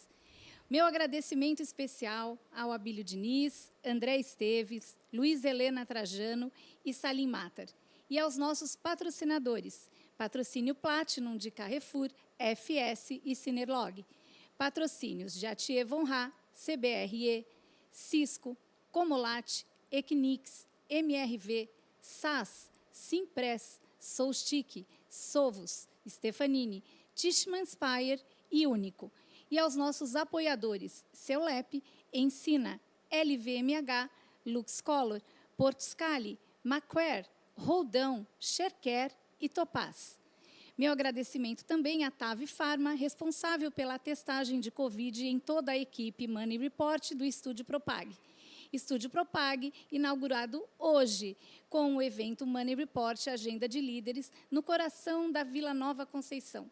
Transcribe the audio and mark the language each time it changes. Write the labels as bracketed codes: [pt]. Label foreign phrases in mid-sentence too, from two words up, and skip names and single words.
[pt] Meu agradecimento especial ao Abílio Diniz, André Esteves, Luiz Helena Trajano e Salim Matar. E aos nossos patrocinadores, Patrocínio Platinum de Carrefour, FS e Cinerlog. Patrocínios de Atier Von Rá, CBRE, Cisco, Comolat, Equinix, MRV, SAS, Simpress, Soulstick, Sovos, Stefanini, Tishman Speyer e Único. E aos nossos apoiadores, Ceulep, Ensina, LVMH, LuxColor, Porto Scali, Macquarie, Roldão, Shercare e Topaz. Meu agradecimento também à TAV Pharma, responsável pela testagem de Covid em toda a equipe Money Report do Estúdio Propag. Estúdio Propag, inaugurado hoje, com o evento Money Report Agenda de Líderes, no coração da Vila Nova Conceição.